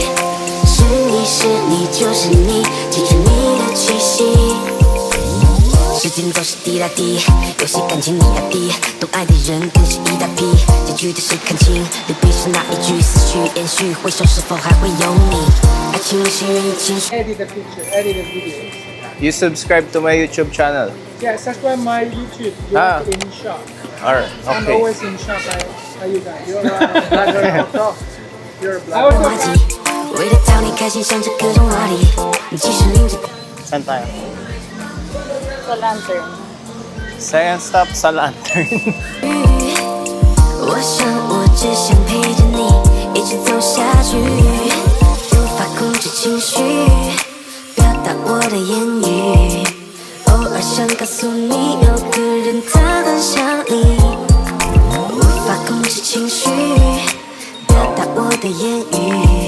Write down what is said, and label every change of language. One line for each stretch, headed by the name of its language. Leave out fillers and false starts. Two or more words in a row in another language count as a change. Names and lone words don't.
Chinese: 是你是你就是你，记住你的气息。时间总是滴答滴，有些感情你压低，懂爱的人更是一大批。结局的是看清，离别是那一句思绪延续，回首是否还会有你？爱情有些人已经。
English: edit the picture, edit the video. You subscribe to my YouTube channel. Yes, that's why my YouTube. You're Ah. in shop. Alright, I'm okay. always in shop. Are you guys? You're a blogger also. You're a blogger.
Chinese: 忘记，为了讨你开心，想着各种话题。你继续拎着。
Filipino: Saan tayo? Sa lantern.
English: Second stop
Filipino: sa Lantern.
Chinese: 我想我只想陪着你，一直走下去，无法控制情绪，表达我的言语。偶尔想告诉你，有个人他很想你，无法是情绪，表达我的言语。